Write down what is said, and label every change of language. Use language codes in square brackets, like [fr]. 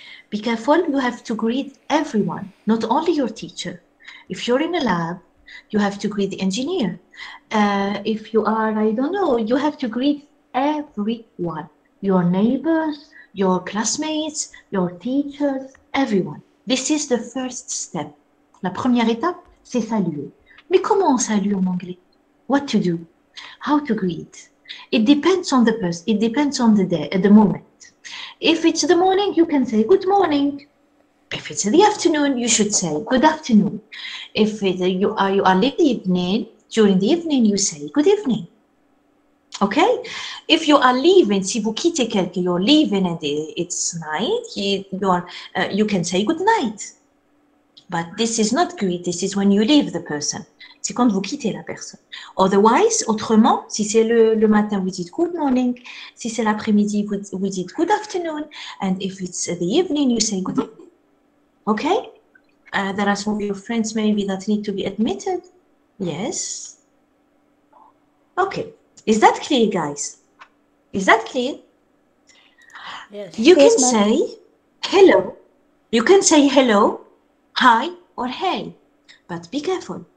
[en] Be careful, you have to greet everyone, not only your teacher. If you're in a lab, you have to greet the engineer. If you are, I don't know, you have to greet everyone, your neighbors, your classmates, your teachers, everyone. This is the first step. [fr] La première étape, c'est saluer. Mais comment on salue en anglais? [en] What to do? How to greet? It depends on the person. It depends on the day, at the moment. If it's the morning, you can say good morning. If it's the afternoon, you should say good afternoon. If you are late evening, during the evening, you say good evening. Okay? If you are leaving, [fr] si vous quittez quelqu'un, [en] you're leaving and it's night, you can say good night. But this is not greet, this is when you leave the person. [fr] C'est quand vous quittez la personne. [en] Otherwise, [fr] autrement, si c'est le matin, vous dites [en] good morning. [fr] Si c'est l'après-midi, vous dites [en] good afternoon. And if it's the evening, you say good evening. Okay? There are some of your friends maybe that need to be admitted. Yes. Okay. Is that clear, guys? Is that clear? Yes. You can say hello. You can say hello, hi, or hey. But be careful.